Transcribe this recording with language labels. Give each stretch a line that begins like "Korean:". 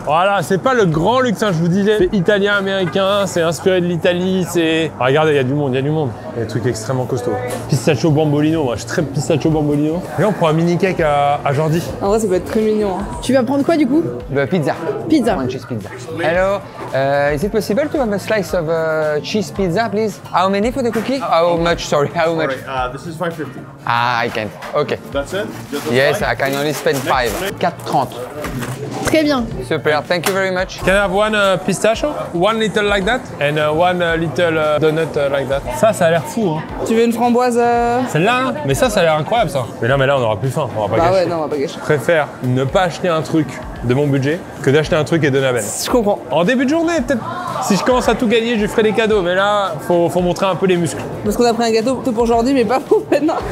French: Voilà, c'est pas le grand luxe, hein, je vous disais. C'est italien, américain, c'est inspiré de l'Italie, c'est... Ah, regardez, il y a du monde, il y a du monde. Il y a des trucs extrêmement costauds. Pistachio bambolino, moi, je suis très pistachio bambolino. Et on prend un mini cake à Jordi. En vrai, ça peut être très mignon. Hein. Tu vas prendre quoi du coup? Pizza. Pizza.
English: One cheese pizza. Hello, is it possible to have a slice of cheese pizza, please? How many for the cookie? How much, sorry, how much? This is 5.50. Ah, I can't. Okay. That's it? Just the Yes, five? I can only spend 5. 4,30.
French: Très bien.
English: Super, thank you very much. Can I have one pistachio? One little like that? And one little donut like that?
French: Ça a l'air fou, hein. Tu veux une framboise? Celle-là, hein. Mais ça a l'air incroyable, ça. Mais là, on aura plus faim, on va pas Bah gâcher. ouais, non, on va pas gâcher. Je préfère ne pas acheter un truc de mon budget que d'acheter un truc et donner à Ben. Je comprends. En début de journée, peut-être, si je commence à tout gagner, je lui ferai des cadeaux. Mais là, faut montrer un peu les muscles. Parce qu'on a pris un gâteau pour aujourd'hui, mais pas pour maintenant.